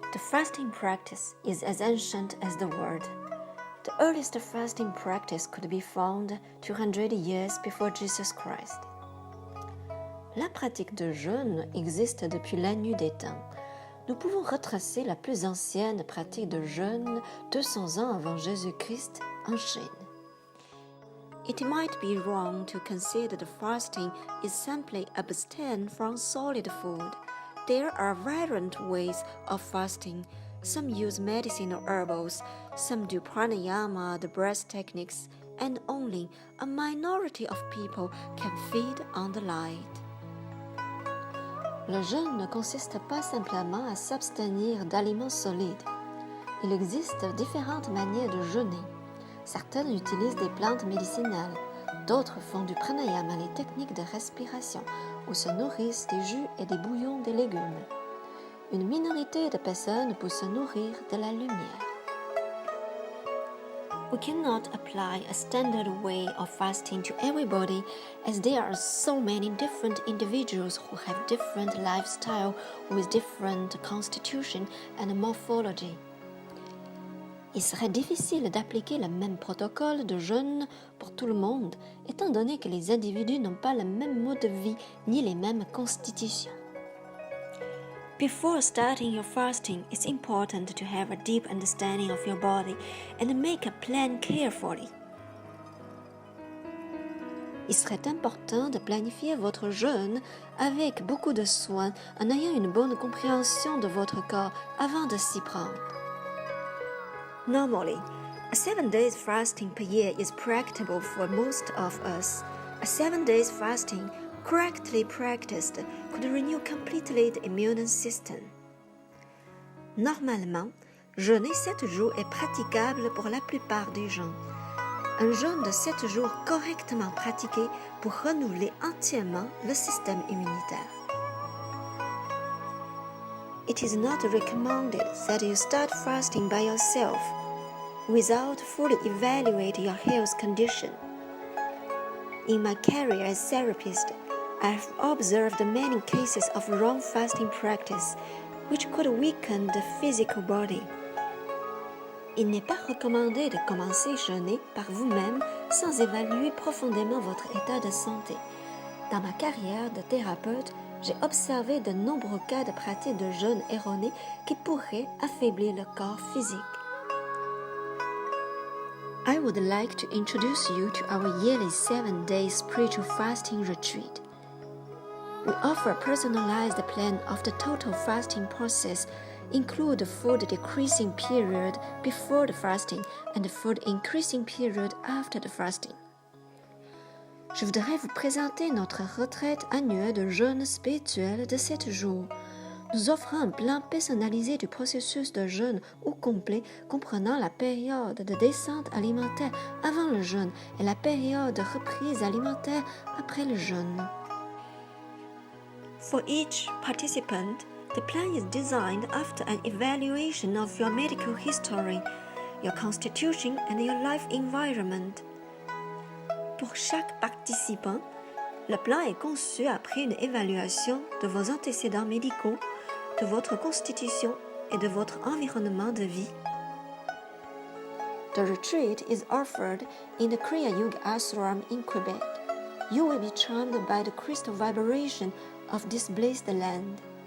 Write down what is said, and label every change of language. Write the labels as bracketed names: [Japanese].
[English] fasting practice is as ancient as the world. The earliest fasting practice could be found 200 years before Jesus Christ. [French] La pratique de jeûne existe depuis la nuit des temps. Nous pouvons retracer la plus ancienne pratique de jeûne 200 ans avant Jésus-Christ en Chine. [English] It might be wrong to consider the fasting is simply abstain from solid food. There are variant ways of fasting. Some use medicinal herbals, some do pranayama, the breath techniques, and only a minority of people can feed on the light. [French] Le jeûne ne consiste pas simplement à s'abstenir d'aliments solides. Il existe différentes manières de jeûner. Certaines utilisent des plantes médicinales, d'autres font du pranayama, les techniques de respiration, ou se nourrissent des jus et des bouillons de légumes. Une minorité de personnes peut se nourrir de la lumière. [English] We cannot apply a standard way of fasting to everybody as there are so many different individuals who have different lifestyle with different constitution and morphology. [French] Il serait difficile d'appliquer le même protocole de jeûne pour tout le monde, étant donné que les individus n'ont pas le même mode de vie ni les mêmes constitutions. [English] Before starting your fasting, it's important to have a deep understanding of your body and make a plan carefully. [French] Il serait important de planifier votre jeûne avec beaucoup de soin en ayant une bonne compréhension de votre corps avant de s'y prendre. [English] Normally, a 7 days fasting per year is practicable for most of us. A 7 days fasting correctly practiced could renew completely the immune system. [French] Normalement, jeûner 7 jours est praticable pour la plupart des gens. Un jeûne de 7 jours correctement pratiqué pour renouveler entièrement le système immunitaire. [English] It is not recommended that you start fasting by yourself without fully evaluating your health condition. In my career as therapist, I have observed many cases of wrong fasting practice, which could weaken the physical body. [French] Il n'est pas recommandé de commencer à jeûner par vous-même sans évaluer profondément votre état de santé. Dans ma carrière de thérapeute, j'ai observé de nombreux cas de pratique de jeûne erroné qui pourraient affaiblir le corps physique. [English] I would like to introduce you to our yearly 7-day spiritual fasting retreat. We offer a personalized plan of the total fasting process, include the food decreasing period before the fasting and the food increasing period after the fasting. [French] Je voudrais vous présenter notre retraite annuelle de jeûne spirituel de 7 jours. Nous offrons un plan personnalisé du processus de jeûne au complet comprenant la période de descente alimentaire avant le jeûne et la période de reprise alimentaire après le jeûne. [English] For each participant, the plan is designed after an evaluation of your medical history, your constitution and your life environment. [French] Pour chaque participant, le plan est conçu après une évaluation de vos antécédents médicaux, de votre constitution et de votre environnement de vie. [English] The retreat is offered in the Kriya Yoga Ashram in Quebec. You will be charmed by the crystal vibration of this blessed land.